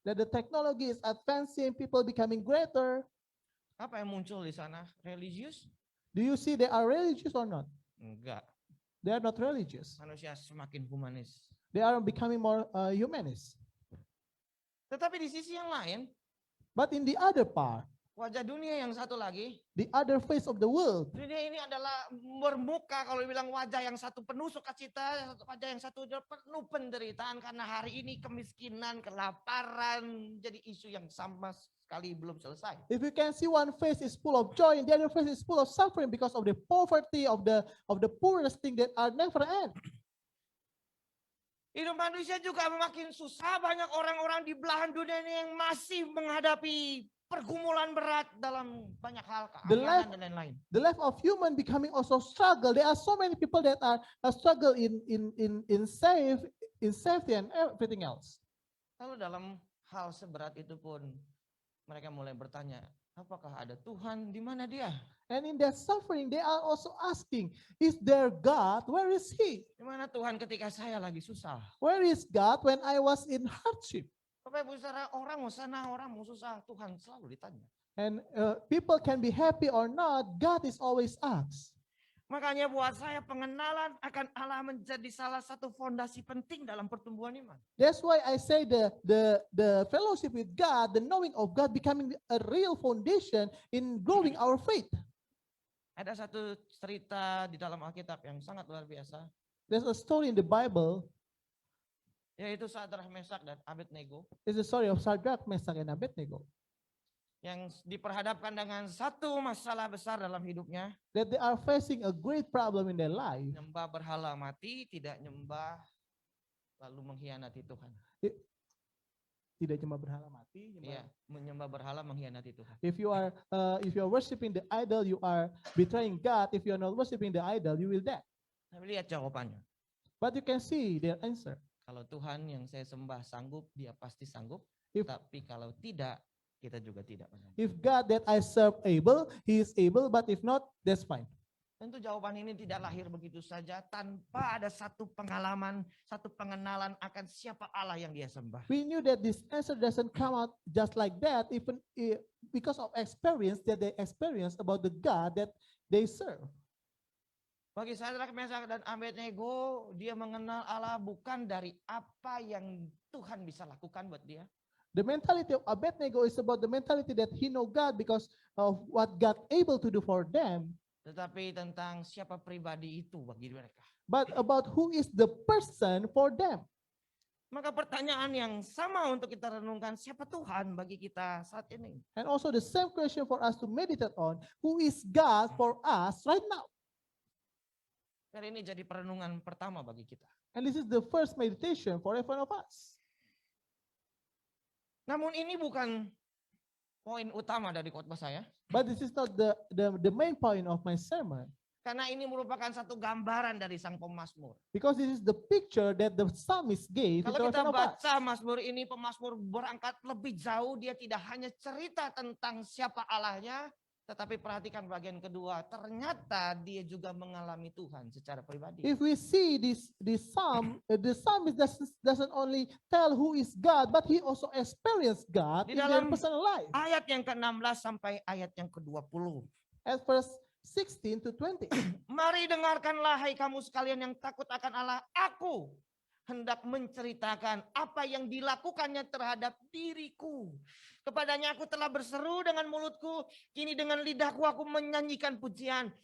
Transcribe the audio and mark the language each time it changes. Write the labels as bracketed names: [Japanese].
[English] that the technology is advancing, people becoming greater. [Indonesian] Apa yang muncul di sana? Religius? [English] Do you see they are religious or not? [Indonesian] Enggak. [English] They are not religious. [Indonesian] Manusia semakin humanis. [English] They are becoming more humanist. [Indonesian] Tetapi di sisi yang lain, [English] But in the other part, [Indonesian] wajah dunia yang satu lagi, [English] the other face of the world, [Indonesian] dunia ini adalah bermuka kalau bilang wajah yang satu penuh sukacita, wajah yang satu penuh penderitaan karena hari ini kemiskinan, kelaparan jadi isu yang sama sekali belum selesai. [English] if you can see one face is full of joy and the other face is full of suffering because of the poverty of the poorest thing that are never end. [Indonesian] Hidup manusia juga makin susah, banyak orang-orang di belahan dunia ini yang masih menghadapi pergumulan berat dalam banyak hal, keamanan dan lain-lain. [English] The life of human becoming also struggle. There are so many people that are struggle in safety and everything else. [Indonesian] Lalu dalam hal seberat itu pun mereka mulai bertanya, apakah ada Tuhan? Di mana dia? [English] And in their suffering, they are also asking, is there God? Where is He? [Indonesian] Di mana Tuhan ketika saya lagi susah? [English] Where is God when I was in hardship? [Indonesian] Bapak Ibu Saudara, orang mau senang, orang mau susah, Tuhan selalu ditanya. [English] And people can be happy or not, God is always asked. [Indonesian] Makanya buat saya pengenalan akan Allah menjadi salah satu fondasi penting dalam pertumbuhan iman. [English] That's why I say the fellowship with God, the knowing of God becoming a real foundation in growing our faith. [Indonesian] Ada satu cerita di dalam Alkitab yang sangat luar biasa, [English] There's a story in the Bible. [Indonesian] yaitu Sadrah, Mesak dan Abednego. [English] It's the story of Shadrach, Meshach, and Abednego. [Indonesian] yang diperhadapkan dengan satu masalah besar dalam hidupnya, [English] that they are facing a great problem in their life. [Indonesian] nyembah berhala mati, tidak nyembah lalu mengkhianati Tuhan. Tidak cuma berhala mati. Iya, menyembah berhala mengkhianati Tuhan. [English] If you are worshiping the idol, you are betraying God. If you are not worshiping the idol, you will die. [Indonesian] Tapi lihat jawabannya. [English] But you can see their answer. [Indonesian] Kalau Tuhan yang saya sembah sanggup, dia pasti sanggup. [English] If- [Indonesian] Tapi kalau tidak, kita juga tidak. [English] If God that I serve able, He is able. But if not, that's fine. [Indonesian] Tentu jawaban ini tidak lahir begitu saja tanpa ada satu pengalaman, satu pengenalan akan siapa Allah yang dia sembah. [English] We knew that this answer doesn't come out just like that, even because of experience that they experience about the God that they serve. [Indonesian] Bagi Sadrak, Mesak dan Abednego, dia mengenal Allah bukan dari apa yang Tuhan bisa lakukan buat dia. [English] The mentality of Abednego is about the mentality that he know God because of what God able to do for them, [Indonesian] Tetapi tentang siapa pribadi itu bagi mereka. [English] but about who is the person for them. [Indonesian] Maka pertanyaan yang sama untuk kita renungkan, siapa Tuhan bagi kita saat ini? [English] And also the same question for us to meditate on, who is God for us right now? [Indonesian] Hari ini jadi perenungan pertama bagi kita. [English] And this is the first meditation for every one of us. [Indonesian] Namun ini bukan poin utama dari khotbah saya. [English] But this is not the main point of my sermon, [Indonesian] Karena ini merupakan satu gambaran dari sang pemazmur. [English] because this is the picture that the psalmist gave to [Indonesian] Kalau kita [English] one of us. [Indonesian] baca Mazmur ini, pemazmur berangkat lebih jauh. Dia tidak hanya cerita tentang siapa Allahnya, tetapi perhatikan bagian kedua. Ternyata dia juga mengalami Tuhan secara pribadi. [English] If we see this psalm, the psalmist doesn't only tell who is God, but he also experienced God [Indonesian] Di [English] in their [Indonesian] dalam [English] personal life. [Indonesian] Ayat yang ke-16 sampai ayat yang ke-20. [English] At verse 16 to 20. [Indonesian] Mari dengarkanlah hai kamu sekalian yang takut akan Allah. Aku hendak menceritakan apa yang dilakukannya terhadap diriku. Kepadanya aku telah berseru dengan mulutku, kini dengan lidahku aku menyanyikan pujian.